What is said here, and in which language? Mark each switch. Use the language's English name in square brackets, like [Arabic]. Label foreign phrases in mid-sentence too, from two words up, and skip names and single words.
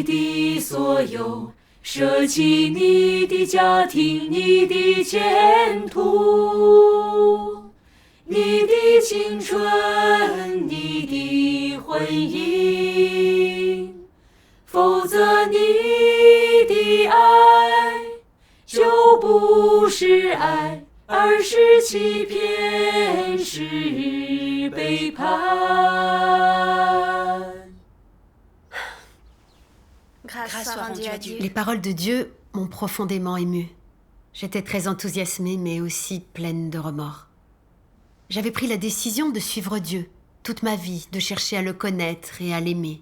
[Chinese] 的所有，舍弃你的家庭，你的前途，你的青春，你的婚姻，否则你的爱就不是爱，而是欺骗，是背叛。 [French] Grâce soit rendue à Dieu. Les paroles de Dieu m'ont profondément émue. J'étais très enthousiasmée, mais aussi pleine de remords. J'avais pris la décision de suivre Dieu toute ma vie, de chercher à le connaître et à l'aimer.